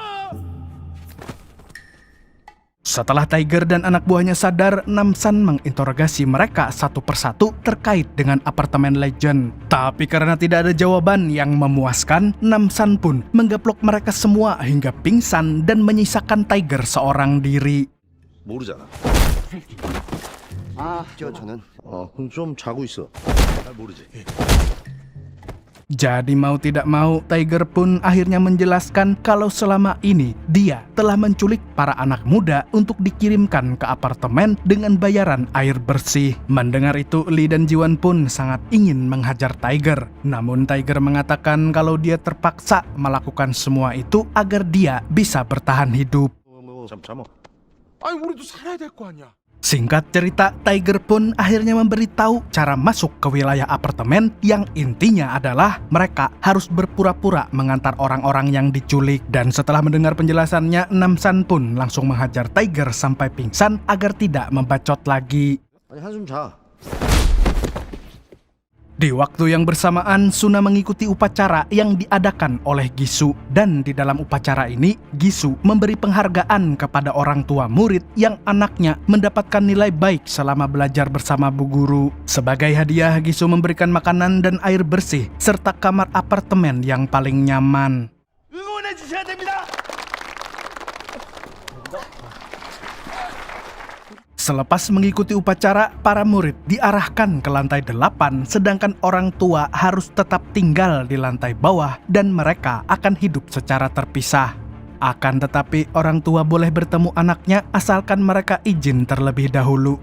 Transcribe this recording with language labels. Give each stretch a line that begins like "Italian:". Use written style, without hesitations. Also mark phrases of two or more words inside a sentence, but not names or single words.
Indonesian: Setelah Tiger dan anak buahnya sadar, Namsan menginterogasi mereka satu persatu terkait dengan apartemen Legend. Tapi karena tidak ada jawaban yang memuaskan, Namsan pun menggaplok mereka semua hingga pingsan dan menyisakan Tiger seorang diri.
Korean: 모르잖아. 저는 좀 자고 있어. 잘 모르지.
Indonesian: Jadi mau tidak mau, Tiger pun akhirnya menjelaskan kalau selama ini dia telah menculik para anak muda untuk dikirimkan ke apartemen dengan bayaran air bersih. Mendengar itu, Lee dan Jiwon pun sangat ingin menghajar Tiger. Namun Tiger mengatakan kalau dia terpaksa melakukan semua itu agar dia bisa bertahan hidup.
Korean: 아니 우리도 살아야 될 거 아니야.
Indonesian: Singkat cerita, Tiger pun akhirnya memberitahu cara masuk ke wilayah apartemen yang intinya adalah mereka harus berpura-pura mengantar orang-orang yang diculik. Dan setelah mendengar penjelasannya, Namsan pun langsung menghajar Tiger sampai pingsan agar tidak membacot lagi.
Korean: 아니 한숨 자.
Indonesian: Di waktu yang bersamaan, Suna mengikuti upacara yang diadakan oleh Gisu. Dan di dalam upacara ini, Gisu memberi penghargaan kepada orang tua murid yang anaknya mendapatkan nilai baik selama belajar bersama bu guru. Sebagai hadiah, Gisu memberikan makanan dan air bersih, serta kamar apartemen yang paling nyaman.
Korean: 응원해 주셔야 됩니다.
Indonesian: Selepas mengikuti upacara, para murid diarahkan ke lantai 8, sedangkan orang tua harus tetap tinggal di lantai bawah dan mereka akan hidup secara terpisah. Akan tetapi, orang tua boleh bertemu anaknya asalkan mereka izin terlebih dahulu.